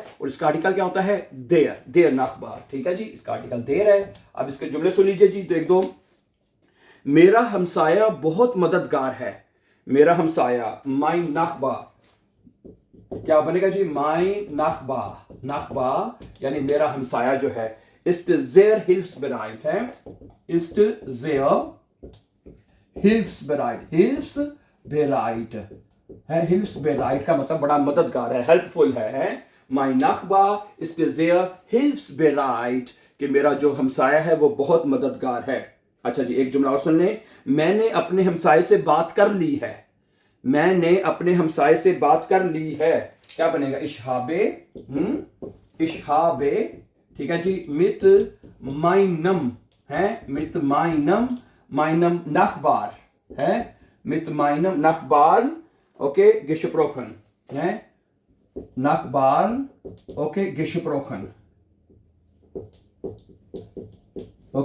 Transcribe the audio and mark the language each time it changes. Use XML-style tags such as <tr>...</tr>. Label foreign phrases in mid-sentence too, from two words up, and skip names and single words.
<hi>और इसका आर्टिकल क्या होता है?</hi> <de>der Nachbar,</de> <hi>ठीक है जी, इसका आर्टिकल देर है। अब इसके जुमले सुन लीजिए जी, एक दो। मेरा हमसाया बहुत मददगार है। मेरा हमसाया,</hi> <de>Mein Nachbar,</de> <hi>क्या बनेगा जी?</hi> <de>Mein Nachbar.</de> <hi>नाखबा यानी मेरा हमसाया जो है,</hi> <de>ist sehr hilfsbereit</de> <hi>है,</hi> <de>ist sehr hilfsbereit,</de> <hi>hilfsbereit है, hilfsbereit का मतलब बड़ा मददगार है, हेल्पफुल है।</hi> <de>Mein Nachbar ist sehr hilfsbereit</de> <hi>कि मेरा जो हमसाया है वो बहुत मददगार है। अच्छा जी, एक जुमला और सुन लें। मैंने अपने हमसाये से बात कर ली है। मैंने अपने हमसाये से बात कर ली है, क्या बनेगा?</hi> <de>ich habe, ich habe,</de> <hi>ठीक है जी।</hi> <de>mit meinem hai, mit meinem, meinem Nachbar hai, mit meinem Nachbar, okay, gesprochen hai, Nachbar, okay, gesprochen, okay.</de>